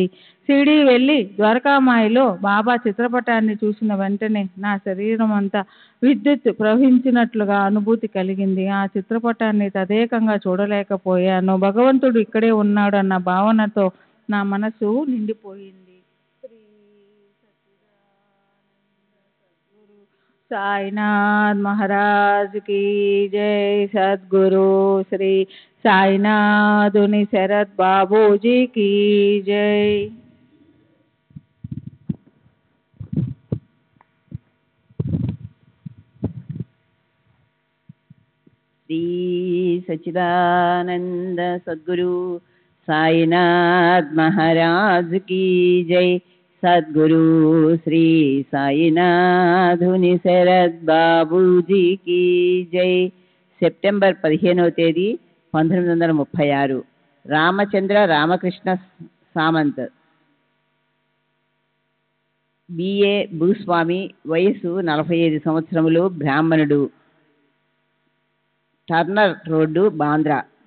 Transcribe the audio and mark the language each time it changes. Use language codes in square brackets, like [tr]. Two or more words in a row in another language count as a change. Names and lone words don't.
[te] షిరిడీ వెళ్ళి ద్వారకామాయిలో బాబా చిత్రపటాన్ని చూసిన వెంటనే నా శరీరం అంతా విద్యుత్ ప్రవహించినట్లుగా అనుభూతి కలిగింది. ఆ చిత్రపటాన్ని తదేకంగా చూడలేకపోయాను. భగవంతుడు ఇక్కడే ఉన్నాడు అన్న భావనతో నా మనసు నిండిపోయింది. [hi] साईनाथ महाराज की जय। सद्गुरु श्री साईनाथ उनि शरद बाबू जी की जय। श्री सच्चिदानंद सद्गुरु साईनाथ महाराज की जय। सद्गुरु श्री साईनाथ उनि शरद बाबूजी की जय। [te] సెప్టెంబర్ 15వ తేదీ 1936 రామచంద్ర రామకృష్ణ సామంత్, బిఏ భూస్వామి, వయసు 45 సంవత్సరములు, బ్రాహ్మణుడు, టర్నర్ రోడ్డు, బాంద్రా.